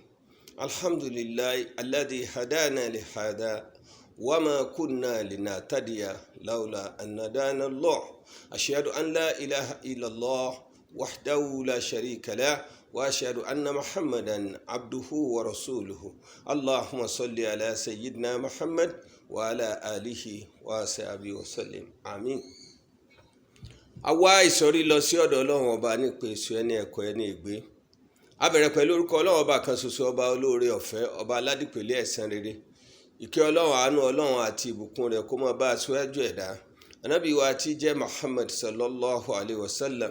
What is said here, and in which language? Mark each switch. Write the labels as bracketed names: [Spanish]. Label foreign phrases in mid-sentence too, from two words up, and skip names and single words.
[Arabic] الحمد لله الذي هدانا لهذا وما كنا لنهتدي لولا أن هدانا الله أشهد أن لا إله إلا الله وحده لا شريك له وأشهد أن محمدا عبده ورسوله اللهم صل على سيدنا محمد وعلى آله وصحبه وسلم آمين. [Yoruba] Àwa ìsọ̀rí lọ sí ọ̀dọ̀ Ọlọ́run ọba nípa èso ẹni ẹ̀kọ́ ẹni ìgbé. A bẹ̀rẹ̀ pẹ̀lú orúkọ Ọlọ́run ọba kan ṣoṣo, ọba olóore ọ̀fẹ́, ọba aládìpẹ̀lẹ̀ ẹ̀san rere. Ìkẹ́ Ọlọ́run, àánú Ọlọ́run àti ìbùkún rẹ̀ kó máa bá aṣíwájú ẹ̀dá ànábì wa tí jẹ́ Muhammad [Arabic] صلى الله عليه وسلم.